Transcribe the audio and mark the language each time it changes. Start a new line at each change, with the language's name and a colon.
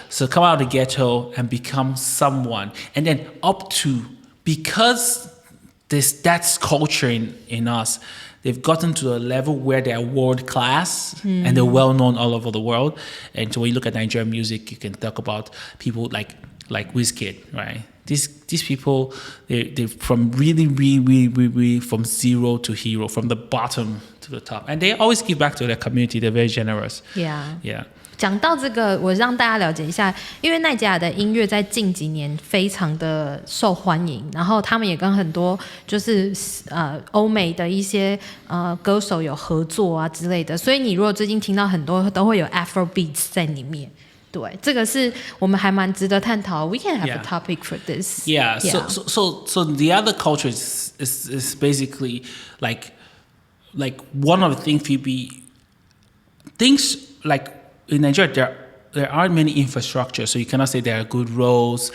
English: So come out of the ghetto and become someone. And then because that's culture in us, they've gotten to a level where they're world class and they're well known all over the world. And so when you look at Nigerian music, you can talk about people like Wizkid, right? These people, they're from really from zero to hero, from the bottom to the top. And they always give back to their community. They're very generous. Yeah. Yeah.
Chinese: 讲到这个，我让大家了解一下，因为奈及利亚的音乐在近几年非常的受欢迎，然后他们也跟很多就是欧美的一些歌手有合作啊之类的，所以你如果最近听到很多都会有 Afro beats 在里面。对，这个是我们还蛮值得探讨。
English: We can have a topic for this. Yeah. So the other culture is basically like one of the things Phoebe thinks like in Nigeria there aren't many infrastructure, so you cannot say there are good roads.